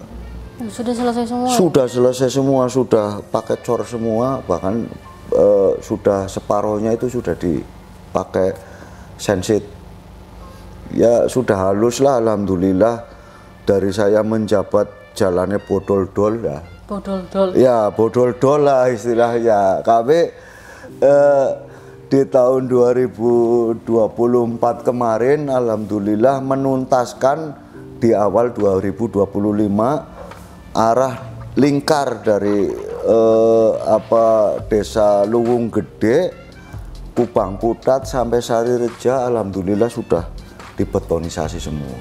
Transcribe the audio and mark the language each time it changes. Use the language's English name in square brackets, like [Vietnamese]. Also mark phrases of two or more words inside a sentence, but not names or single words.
[Indonesian] Sudah selesai semua? Sudah selesai semua, sudah pakai cor semua, bahkan sudah separohnya itu sudah dipakai sensit. Ya sudah halus lah alhamdulillah. Dari saya menjabat jalannya bodol-dol ya. Bodol-dol. Ya bodol-dol lah istilahnya. Kami di tahun 2024 kemarin alhamdulillah menuntaskan di awal 2025 arah lingkar dari desa Luwung Gede, Kubang Putat sampai Sarireja alhamdulillah sudah dibetonisasi semua.